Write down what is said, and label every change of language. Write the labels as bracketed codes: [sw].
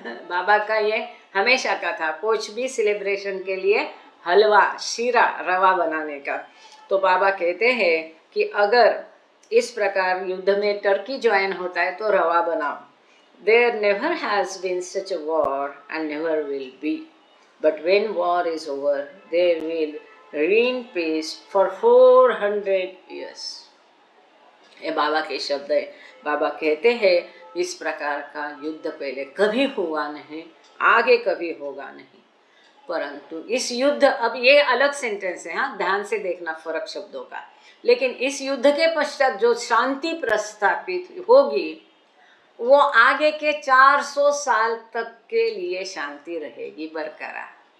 [hi] बाबा का ये हमेशा का था, कुछ भी सेलिब्रेशन के लिए हलवा, शीरा, रवा बनाने का। तो बाबा कहते हैं कि अगर इस प्रकार युद्ध में टर्की ज्वाइन होता है तो रवा बनाओ। [en] There never has been such a war and never will be. But when war is over, there will reign peace for 400 years. [hi] ये बाबा के शब्द है। बाबा कहते हैं इस प्रकार का युद्ध पहले कभी हुआ नहीं, आगे कभी होगा नहीं। परंतु इस युद्ध, अब ये अलग सेंटेंस है, हाँ, ध्यान से देखना फर्क शब्दों का। लेकिन इस युद्ध के पश्चात जो शांति प्रस्थापित होगी वो आगे के 400 साल तक के लिए शांति रहेगी बरकरार।